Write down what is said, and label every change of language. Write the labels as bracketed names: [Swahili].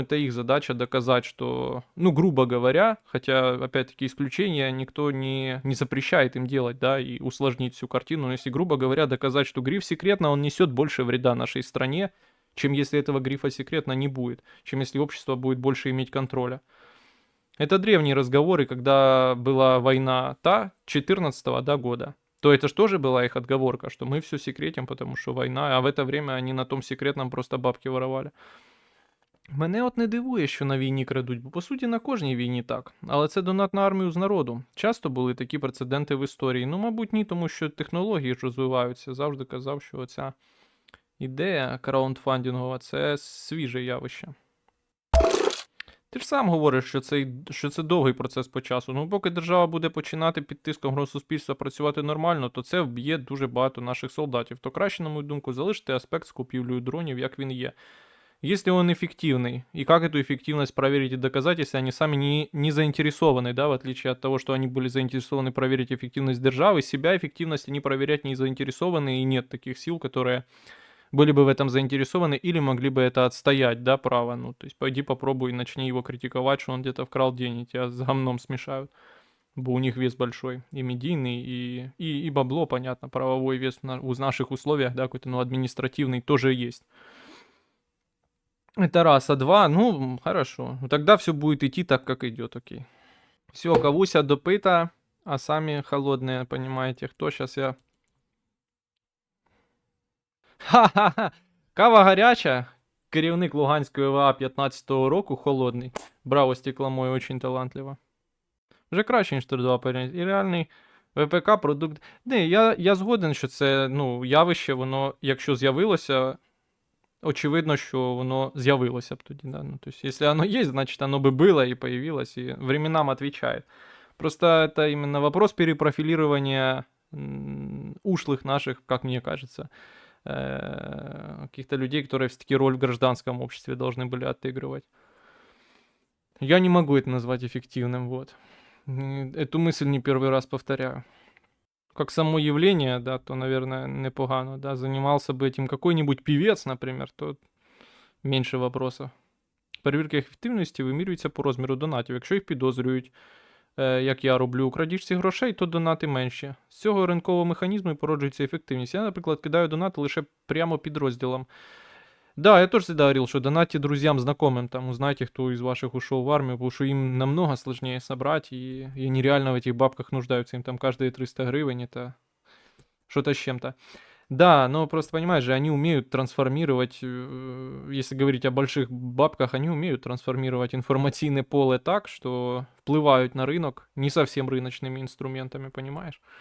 [Russian] Это их задача доказать, что, ну, грубо говоря, хотя, опять-таки, исключения никто не запрещает им делать, да, и усложнить всю картину, но если, грубо говоря, доказать, что гриф «секретно», он несет больше вреда нашей стране, чем если этого грифа «секретно» не будет, чем если общество будет больше иметь контроля. Это древние разговоры, когда была война 14-го, да, года. То это же тоже была их отговорка, что мы все секретим, потому что война, а в это время они на том секретном просто бабки воровали. [Ukrainian] Мене от не дивує, що на війні крадуть, бо по суті на кожній війні так. Але це донат на армію з народу. Часто були такі прецеденти в історії. Ну, мабуть, ні, тому що технології ж розвиваються. Завжди казав, що оця ідея краундфандингова – це свіже явище. Ти ж сам говориш, що це довгий процес по часу. Ну, поки держава буде починати під тиском громадського працювати нормально, то це вб'є дуже багато наших солдатів. То краще, на мою думку, залишити аспект з купівлею дронів, як він є. [Russian] Если он эффективный, и как эту эффективность проверить и доказать, если они сами не заинтересованы, да, в отличие от того, что они были заинтересованы проверить эффективность державы, себя эффективность они проверять не заинтересованы, и нет таких сил, которые были бы в этом заинтересованы или могли бы это отстоять, да, право. Ну, то есть пойди попробуй, начни его критиковать, что он где-то вкрал деньги, тебя с гамном смешают. [Ukrainian] Бо [Russian] у них вес большой, и медийный, и бабло, понятно, правовой вес в наших условиях, да, какой-то, ну, административный тоже есть. Это раз, а два, ну, хорошо. Ну, тогда все будет идти так, как идет, окей. Все, [Ukrainian] кавуся допита, а самі [Russian] холодные, понимаете, [Ukrainian] хто? [Russian] Сейчас я... [Ukrainian] Ха-ха-ха! Кава гаряча. Керівник Луганської ОВА 15-го року, холодний. [Russian] Браво, стекломой, очень талантливо. [Ukrainian] Вже краще, ніж 3-2 і реальний ВПК продукт. Не, я згоден, що це, ну, явище, воно, якщо з'явилося, очевидно, що воно з'явилося б тоді, да. [Russian] Ну, то есть, если оно есть, значит, оно бы было и появилось, и временам отвечает. Просто это именно вопрос перепрофилирования ушлых наших, как мне кажется, каких-то людей, которые все-таки роль в гражданском обществе должны были отыгрывать. Я не могу это назвать эффективным, вот. Эту мысль не первый раз повторяю. Как само явление, да, то, наверное, [Ukrainian] непогано, [Russian] да, занимался бы этим какой-нибудь певец, например, то [Ukrainian] менше [Russian] вопросов. [Ukrainian] Перевірка ефективності вимірюється по розміру донатів. Якщо їх підозрюють, як я роблю у крадіжці грошей, то донати менші. З цього ринкового механізму і породжується ефективність. Я, наприклад, кидаю донати лише прямо під розділом. [Russian] Да, я тоже всегда говорил, что донатьте друзьям, знакомым, там, узнайте, кто из ваших ушел в армию, потому что им намного сложнее собрать, и они реально в этих бабках нуждаются, им там каждые 300 гривен, это что-то с чем-то. Да, но просто понимаешь же, они умеют трансформировать, если говорить о больших бабках, они умеют трансформировать информационное поле так, что вплывают на рынок не совсем рыночными инструментами, понимаешь?